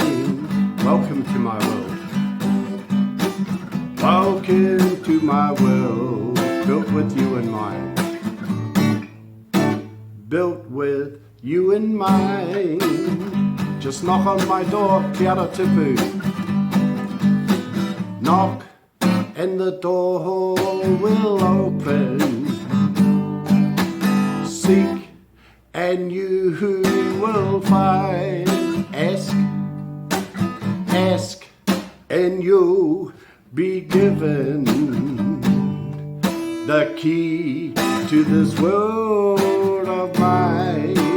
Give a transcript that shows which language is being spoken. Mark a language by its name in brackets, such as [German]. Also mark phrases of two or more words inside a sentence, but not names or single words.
[English] Welcome to my world. Welcome to my world. Built with you in mind. Built with you in mind. Just knock on my door, [Māori] kia ora tipu. [English] Knock and the door will open. Seek and you will find. Ask and you'll be given the key to this world of mine.